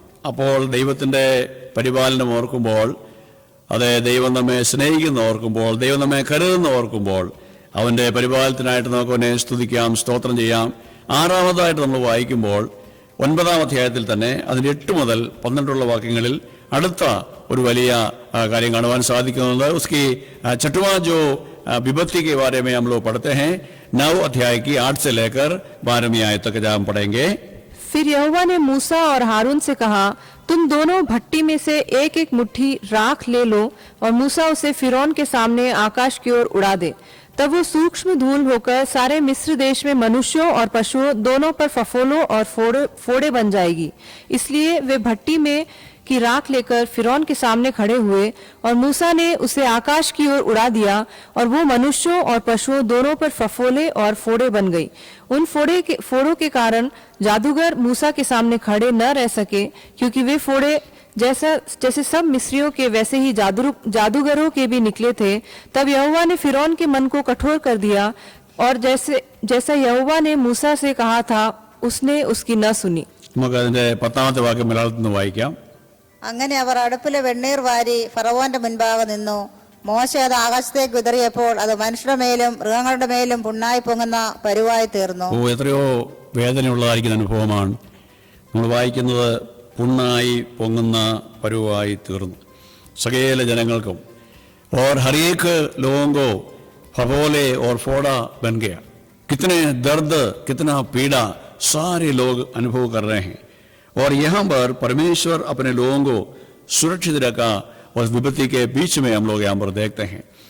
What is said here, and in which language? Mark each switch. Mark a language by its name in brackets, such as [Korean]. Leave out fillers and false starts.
[Malayalam] അപ്പോൾ ദൈവത്തിൻ്റെ പരിപാലനം ഓർക്കുമ്പോൾ, അതെ, ദൈവം നമ്മെ സ്നേഹിക്കുന്ന ഓർക്കുമ്പോൾ, ദൈവം നമ്മെ കരുതുന്ന ഓർക്കുമ്പോൾ, അവൻ്റെ പരിപാലനത്തിനായിട്ട് നമുക്ക് അവനെ സ്തുതിക്കാം, സ്തോത്രം ചെയ്യാം. 6ാമതായിട്ട് നമ്മൾ വായിക്കുമ്പോൾ 9ാം അധ്യായത്തിൽ തന്നെ അതിൻ്റെ 8 മുതൽ 12 വാക്യങ്ങളിൽ അടുത്ത ഒരു വലിയ കാര്യം കാണുവാൻ സാധിക്കുന്നുണ്ട്. [Hindi] उसकी 6वां जो विपत्ति के बारे में हम लोग पढ़ते हैं. 9 अध्याय की 8 से लेकर 12वीं आयत तक हम पढ़ेंगे. फिर यहोवा ने मूसा और हारून से कहा, तुम दोनों भट्टी में से एक एक मुट्ठी राख ले लो, और मूसा उसे फिरौन के सामने आकाश की ओर उड़ा दे. तब वो सूक्ष्म धूल होकर सारे मिस्र देश में मनुष्यों और पशुओं दोनों पर फफोलों और फोड़े बन जाएगी. इसलिए वे भट्टी में की राख लेकर फिरौन के सामने खड़े हुए, और मूसा ने उसे आकाश की ओर उड़ा दिया, और वो मनुष्यों और पशुओं दोनों पर फफोले और फोड़े बन गई। उन फोड़ों के कारण जादूगर मूसा के सामने खड़े न रह सके, क्योंकि वे फोड़े जैसे सब मिस्रियों के वैसे ही जादूगरों के भी निकले थे। तब यहोवा ने फिरौन के मन को कठोर कर दिया, और जैसा यहोवा ने मूसा से कहा था उसने उसकी न सुनी। [Malayalam] നമുക്ക് അതിന്റെ 10ാമത്തെ വാക്യം മലയാളത്തിൽ നിന്ന് വായിക്കാം. അങ്ങനെ അവർ അടുപ്പിലെ വെണ്ണീർ വാരി ഫറവോന്റെ മുൻപാകെ നിന്നു. മോശ അത് ആകാശത്തേക്ക് വിതറിയപ്പോൾ അത് മനുഷ്യരുടെ മേലും മൃഗങ്ങളുടെ മേലും പുണ്ണായി പൊങ്ങുന്ന പരുവായി തീർന്നു. എത്രയോ വേദനയുള്ളതായിരിക്കുന്ന അനുഭവമാണ് നമ്മൾ വായിക്കുന്നത്. പുണ്ണായി പൊങ്ങുന്ന പരുവായി തീർന്നു സകല ജനങ്ങൾക്കും. [Hindi] और हर एक लोगों को फफोले और फोड़ा बन गया. कितने दर्द, कितना पीड़ा सारे लोग अनुभव कर रहे हैं. और यहाँ पर परमेश्वर अपने लोगों को सुरक्षित रखा उस विपत्ति के बीच में हम लोग यहाँ पर देखते हैं.